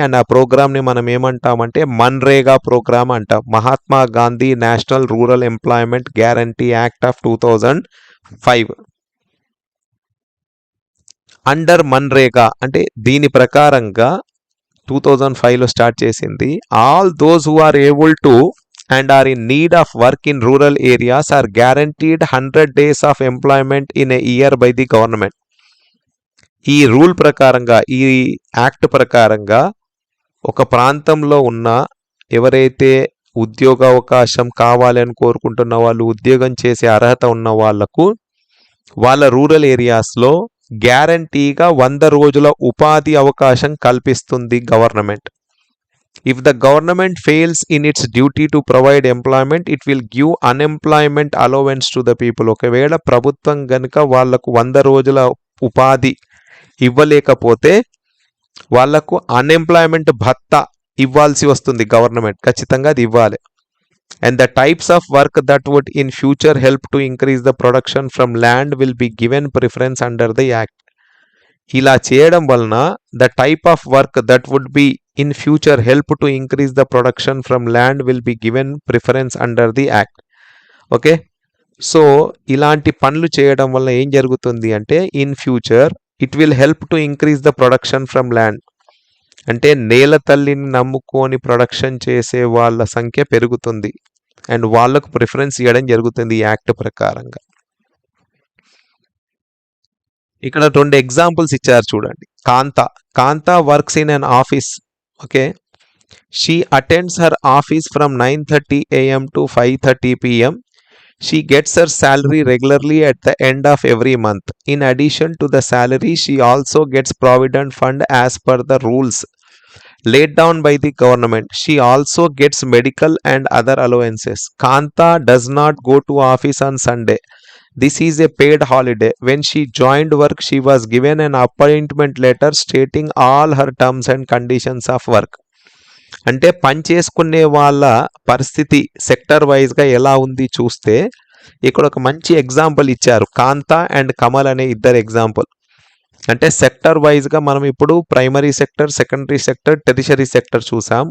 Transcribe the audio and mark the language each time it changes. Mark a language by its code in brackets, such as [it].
[te] And ఆ ప్రోగ్రామ్ని మనం ఏమంటామంటే మన్రేగా ప్రోగ్రామ్ అంటాం. [en] Mahatma Gandhi national rural employment guarantee act of 2005. [te] Under MNREGA అంటే దీని ప్రకారంగా 2005లో స్టార్ట్ చేసింది. [en] All those who are able to and are in need of work in rural areas are guaranteed 100 days of employment in a year by the government. [te] ఈ rule ప్రకారంగా, ఈ act ప్రకారంగా ఒక ప్రాంతంలో ఉన్న ఎవరైతే ఉద్యోగ అవకాశం కావాలని కోరుకుంటున్న వాళ్ళు, ఉద్యోగం చేసే అర్హత ఉన్న వాళ్లకు వాళ్ళ రూరల్ ఏరియాస్లో గ్యారంటీగా 100 రోజుల ఉపాధి అవకాశం కల్పిస్తుంది government. [en] If the government fails in its duty to provide employment, it will give unemployment allowance to the people. [te] ఒకవేళ ప్రభుత్వం గనుక వాళ్లకు 100 రోజుల ఉపాధి ఇవ్వలేకపోతే వాళ్లకు అన్ఎంప్లాయ్మెంట్ భత్తా ఇవ్వాల్సి వస్తుంది గవర్నమెంట్. ఖచ్చితంగా అది ఇవ్వాలి. [en] And the types of work that would in future help to increase the production from land will be given preference under the act. [te] ఇలా చేయడం వలన [en] the type of work that would be in future help to increase the production from land will be given preference under the act. Okay, so [te] ఇలాంటి పనులు చేయడం వల్ల ఏం జరుగుతుంది అంటే [en] In future it will help to increase the production from land. [te] అంటే నేల తల్లిని నమ్ముకొని ప్రొడక్షన్ చేసే వాళ్ళ సంఖ్య పెరుగుతుంది అండ్ వాళ్ళకు ప్రిఫరెన్స్ ఇవ్వడం జరుగుతుంది ఈ యాక్ట్ ప్రకారంగా. ఇక్కడ 2 ఎగ్జాంపుల్స్ ఇచ్చారు చూడండి. [en] Kanta works in an office. Okay, she attends her office from 9:30 AM to 5:30 PM. She gets her salary regularly at the end of every month. In addition to the salary, she also gets provident fund as per the rules laid down by the government. She also gets medical and other allowances. Kanta does not go to office on Sunday. This is a paid holiday. When she joined work, she was given an appointment letter stating all her terms and conditions of work. [te] అంటే పని చేసుకునే వాళ్ళ పరిస్థితి sector వైజ్గా ఎలా ఉంది చూస్తే ఇక్కడ ఒక మంచి ఎగ్జాంపుల్ ఇచ్చారు. కాంతా అండ్ కమల్ అనే ఇద్దరు ఎగ్జాంపుల్. అంటే సెక్టర్ వైజ్గా మనం ఇప్పుడు primary sector, secondary sector, tertiary sector చూసాం.